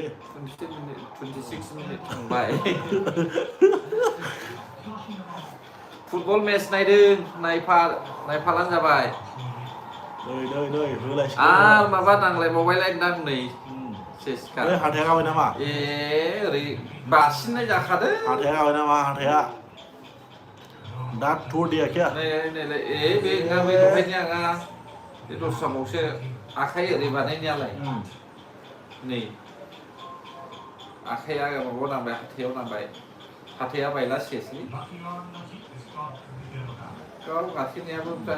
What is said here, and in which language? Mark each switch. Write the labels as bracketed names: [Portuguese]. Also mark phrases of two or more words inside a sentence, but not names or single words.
[Bodo] 26 मिनिट थांबाय [English] football match [Bodo] नायदों नायफालां जाबाय नै होलायसै आर माबा नांलायबावबायलायदां नै सेसखा हाथाया गाबाय नामा ए ओरै बासिननाय जाखादों हाथाया गाबाय नामा हाथाया दा [Hindi] थोड़ दिया क्या [Bodo] नै ए बे दहायनि आङा बे दस्राबावसो आखाइ ओरै बानायनायालाय नै आखाइया माबायाव नांबाय हाथाया बायला सेसलै गाव गाखिनायाबो ओमफ्राय